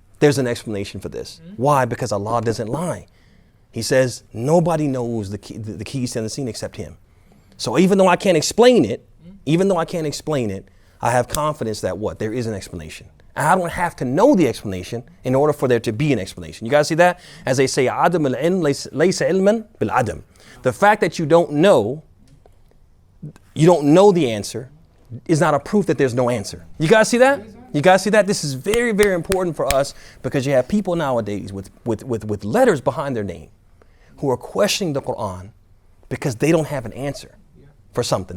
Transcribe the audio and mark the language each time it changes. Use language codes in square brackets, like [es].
[en] There's an explanation for this. Why? Because Allah doesn't lie. He says nobody knows the keys to the unseen except him. So even though I can't explain it, I have confidence that what? There is an explanation. And I don't have to know the explanation in order for there to be an explanation. You guys see that? As they say, [ar] عَدَمُ الْعِلْمِ لَيْسَ عِلْمًا بِالْعَدَمِ. [en] The fact that you don't know the answer is not a proof that there's no answer. You guys see that? You guys see that? This is very, very important for us, because you have people nowadays with letters behind their name who are questioning the Quran because they don't have an answer for something.